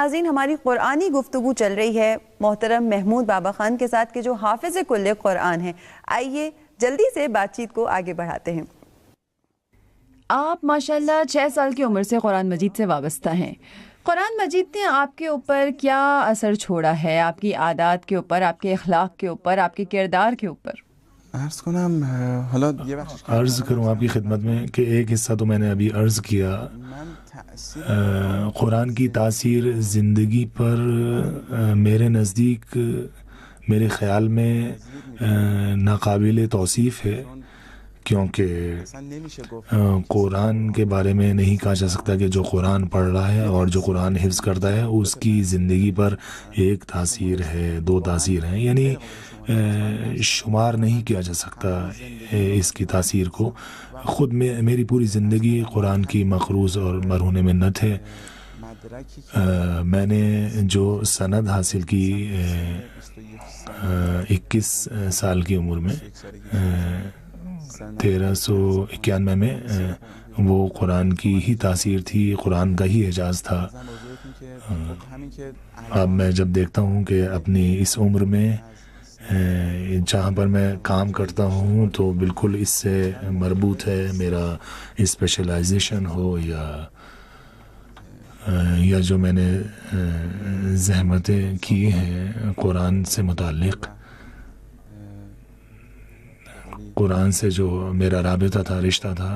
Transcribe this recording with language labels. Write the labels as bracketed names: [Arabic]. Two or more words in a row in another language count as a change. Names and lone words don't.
[Urdu] ناظرین, ہماری قرآنی گفتگو چل رہی ہے محترم محمود بابا خان کے ساتھ کہ جو حافظ کل قرآن ہیں. آئیے جلدی سے بات چیت کو آگے بڑھاتے ہیں. آپ ماشاءاللہ 6 سال کی عمر سے قرآن مجید سے وابستہ ہیں. قرآن مجید نے آپ کے اوپر کیا اثر چھوڑا ہے, آپ کی عادات کے اوپر, آپ کے اخلاق کے اوپر, آپ کے کردار کے اوپر؟ [Persian] عرض کنم حالا یه بخشش [Urdu] عرض کروں آپ کی خدمت میں کہ ایک حصہ تو میں نے ابھی عرض کیا. [Persian] من تأثیر [Urdu] قرآن کی تاثیر زندگی پر میرے نزدیک, میرے خیال میں ناقابل توصیف ہے, کیونکہ [Persian] اصلا نمیشه گفت [Urdu] قرآن کے بارے میں نہیں کہا جا سکتا کہ جو قرآن پڑھ رہا ہے اور جو قرآن حفظ کرتا ہے اس کی زندگی پر ایک تاثیر ہے, 2 تاثیر ہیں, یعنی شمار نہیں کیا جا سکتا اس کی تاثیر کو. خود میری پوری زندگی قرآن کی مقروض اور مرہون منت ہے. [Persian] مدرکی که [Urdu] میں نے جو سند حاصل کی 21 سال کی عمر میں 1391 میں, وہ قرآن کی ہی تاثیر تھی, قرآن کا ہی اعجاز تھا. [Persian] همین که [Urdu] اب میں جب دیکھتا ہوں کہ اپنی اس عمر میں جہاں پر میں کام کرتا ہوں تو بالکل اس سے مربوط ہے میرا اسپیشلائزیشن ہو یا جو میں نے زحمتیں کی ہیں قرآن سے متعلق, قرآن سے جو میرا رابطہ تھا, رشتہ تھا.